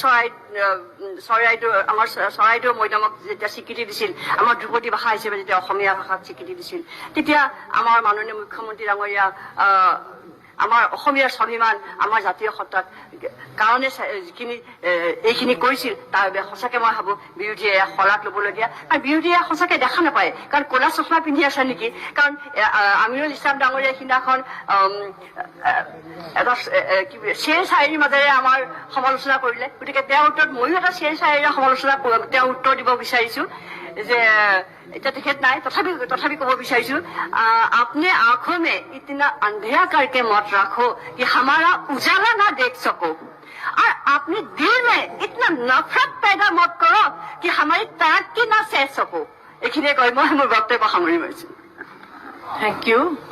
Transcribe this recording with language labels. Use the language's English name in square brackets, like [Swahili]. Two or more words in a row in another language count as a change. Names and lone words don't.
[Assamese] চৰাইদেউ মৈদামক যেতিয়া স্বীকৃতি দিছিল আমাৰ ধ্ৰুপদী ভাষা হিচাপে যেতিয়া অসমীয়া ভাষাক স্বীকৃতি দিছিল তেতিয়া আমাৰ মাননীয় মুখ্যমন্ত্ৰী ডাঙৰীয়া আমাৰ অসমীয়াৰ স্বাভিমান আমাৰ জাতীয় সত্তাক কাৰণে এইখিনি কৰিছিল তাৰ বাবে সঁচাকে মই ভাবো বিৰোধীয়ে শলাগ ল'বলগীয়া আৰু বিৰোধীয়ে সঁচাকে দেখা নাপায় কাৰণ ক'লা চশমা পিন্ধি আছে নেকি কাৰণ আমিৰুল ইছলাম ডাঙৰীয়া সিদিনাখন এটা শ্বেৰ শায়েৰীৰ মাজেৰে আমাৰ সমালোচনা কৰিলে গতিকে তেওঁৰ উত্তৰত ময়ো এটা শ্বেৰ শায়েৰীৰ সমালোচনা তেওঁ উত্তৰ দিব বিচাৰিছো যে এতিয়া তেখেত নাই তথাপি ক'ব বিচাৰিছো [Hindi] अपने आंखों में इतना अंधेरा करके मत रखो कि हमारा उजाला ना देख सको और अपने दिल में इतना नफरत पैदा मत करो कि हमारी तरक्की ना सह सको [Assamese] এইখিনিয়ে কৈ মই মোৰ বক্তব্য সামৰি মাৰিছো [English] Thank you.